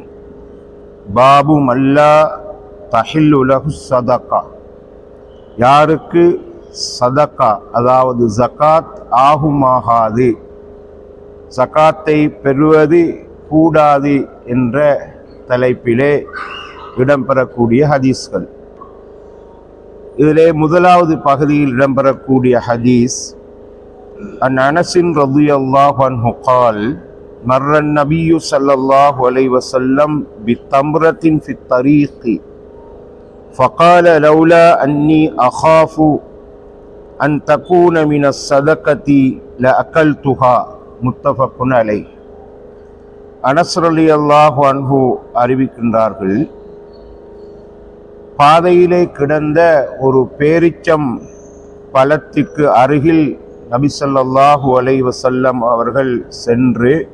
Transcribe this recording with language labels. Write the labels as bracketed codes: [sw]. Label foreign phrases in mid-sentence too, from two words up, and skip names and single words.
[ar] باب ما لا تحل له صدقة, [ta] யாருக்கு சதகா அதாவது ஜகாத் ஆகுமாகாது, ஜகாத்தை பெறுவது கூடாது என்ற தலைப்பிலே இடம்பெறக்கூடிய ஹதீஸ்கள். இதிலே முதலாவது பகுதியில் இடம்பெறக்கூடிய ஹதீஸ் [ar] عن أنس رضي الله عنه قال مر النبي صلى الله عليه وسلم بتمرة في الطريق فقال لولا أني أخاف أن تكون من الصدقة لأكلتها متفق عليه. [ta] அனஸ் [ar] رضي الله عنه [ta] அறிவிக்கின்றார்கள், பாதையிலே கிடந்த ஒரு பேரிச்சம் பழத்துக்கு அருகில் நபி [ar] صلى الله عليه وسلم [ta] அவர்கள் சென்று,